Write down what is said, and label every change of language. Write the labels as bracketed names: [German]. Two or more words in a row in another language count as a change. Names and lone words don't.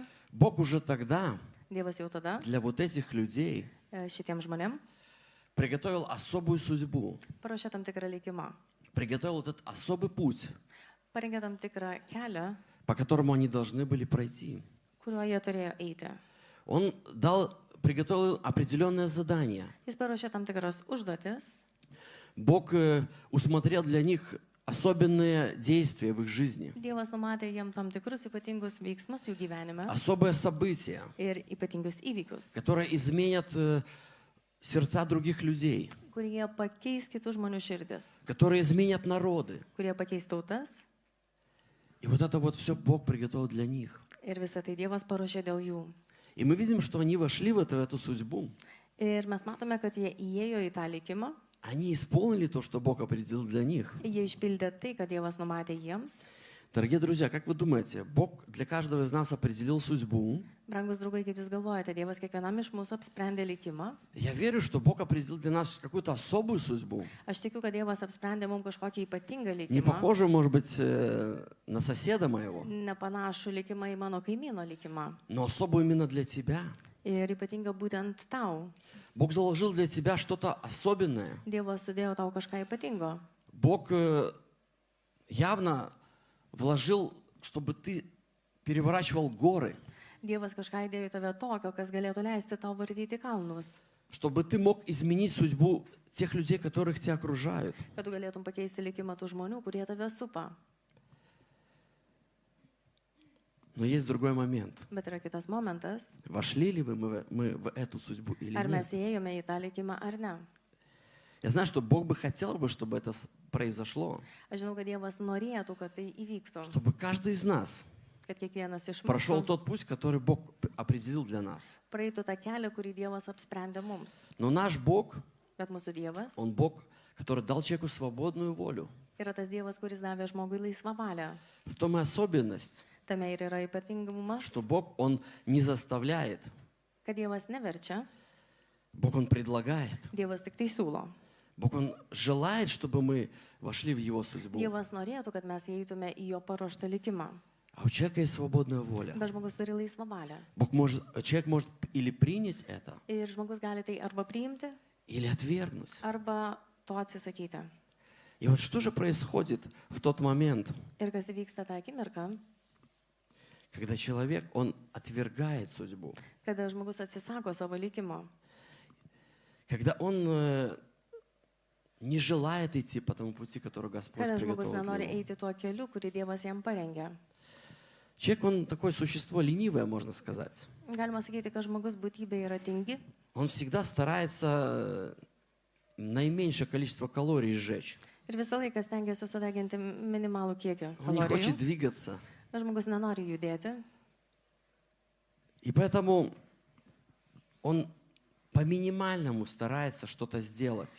[Russian] Бог уже тогда [Lithuanian] Dievas jau tada [Russian] для вот этих людей [Lithuanian] šitiem žmonėm [Russian] приготовил особую судьбу, [Lithuanian] paruošė tam tikrą likimą, [Russian] приготовил этот особый путь, [Lithuanian] parengė tam tikrą kelią, [Russian] по которому они должны были пройти. [Lithuanian] kuriuo jie turėjo eiti. [Russian] Он приготовил определенное задание. [Lithuanian] Jis paruošė tam tikras užduotis, [Russian] Бог усмотрел для них особенные действия в их жизни, [Lithuanian] Dievas numatė jiem tam tikrus ypatingus veiksmus jų gyvenime [Russian] особые события, [Lithuanian] ir ypatingus įvykius, [Russian] которые изменят сердца других людей, [Lithuanian] kurie pakeis kitų žmonių širdis, [Russian] которые изменят народы. [Lithuanian] kurie pakeis tautas [Russian] И вот это вот все Бог приготовил для них. [Lithuanian] ir visą tai Dievas paruošė dėl jų. [Russian] И мы видим, что они вошли в эту судьбу. [Lithuanian] Ir mes matome, kad jie įėjo į tą likimą, [Russian] Они исполнили то, что Бог определил для них. [Lithuanian] jie išpildė tai, kad Dievas numatė jiems. [Russian] Дорогие друзья, как вы думаете, Бог для каждого из нас определил судьбу? [Lithuanian] Brangus draugai, kaip jūs galvojate, Dievas kiekvienam iš mūsų apsprendė likimą. [Russian] Я верю, что Бог определил для нас какую-то особую судьбу. [Lithuanian] Aš tikiu, kad Dievas apsprendė mums kažkokį ypatingą [Russian] Не [Lithuanian] likimą, [Russian] похожую, может быть, на соседа моего, [Lithuanian] nepanašų likimą į mano kaimyno likimą. [Russian] но особую именно для тебя. [Lithuanian] Ir ypatinga būtent tau. [Russian] Бог заложил для тебя что-то особенное. [Lithuanian] Dievas sudėjo tau kažką ypatingo. [Russian] Бог явно вложил, чтобы ты переворачивал горы, [Lithuanian] Dievas kažką įdėjo į tave tokio, kas galėtų leisti tau vartyti kalnus. [Russian] чтобы ты мог изменить судьбу тех людей, которых тебя окружают. [Lithuanian] Kad tu galėtum pakeisti likimą tų žmonių, kurie tave supa. [Russian] Но есть другой момент. [Lithuanian] Bet yra kitas momentas. [Russian] Вошли ли мы в эту судьбу или [Lithuanian] Ar mes [Russian] нет? [Lithuanian] įėjome į tą likimą ar ne. [Russian] Я знаю, что Бог бы хотел, чтобы это произошло, [Lithuanian] Aš žinau, kad Dievas norėtų, kad tai įvyktų. [Russian] чтобы каждый из нас [Lithuanian] Kad kiekvienas iš [Russian] прошел [Lithuanian] mūsų [Russian] тот путь, который Бог определил для нас. [Lithuanian] praeitų tą kelią, kurį Dievas apsprendė mums. [Russian] Но наш Бог, [Lithuanian] Bet mūsų Dievas [Russian] Он Бог, который дал человеку свободную волю. [Lithuanian] yra tas Dievas, kuris davė žmogui laisvą valią. [Russian] В том и особенность, [Lithuanian] Tame ir yra ypatingumas, [Russian] что Бог, Он не заставляет, [Lithuanian] kad Dievas neverčia, [Russian] Бог, Он предлагает. [Lithuanian] Dievas tik tai siūlo. [Russian] Бог, Он желает, чтобы мы вошли в Его судьбу. [Lithuanian] Dievas norėtų, kad mes įeitume į jo paruoštą likimą. [Russian] А у человека есть свободная воля. [Lithuanian] Bet žmogus turi laisvą valią. [Russian] Человек может или принять это, [Lithuanian] Ir žmogus gali tai arba priimti, [Russian] или отвергнуть. [Lithuanian] arba to atsisakyti. [Russian] И вот что же происходит в тот момент, [Lithuanian] Ir kas įvyksta tą akimirką, [Russian] когда человек, он отвергает судьбу, [Lithuanian] kada žmogus atsisako savo likimo, [Russian] когда он не желает идти по тому пути, который Господь [Lithuanian] kada žmogus [Russian] приготовил [Lithuanian] nenori [Russian] для него. [Lithuanian] eiti tuo keliu, kurį Dievas jam parengė. [Russian] Человек, он такое существо ленивое, можно сказать. [Lithuanian] Galima sakyti, kad žmogus būtybė yra tingi, [Russian] Он всегда старается наименьшее количество калорий сжечь. [Lithuanian] ir visą laiką stengiasi sudeginti minimalų kiekį [Russian] Он не хочет [Lithuanian] kalorijų. [Russian] двигаться. [Lithuanian] Bet žmogus nenori judėti. [Russian] И поэтому он по минимальному старается что-то сделать.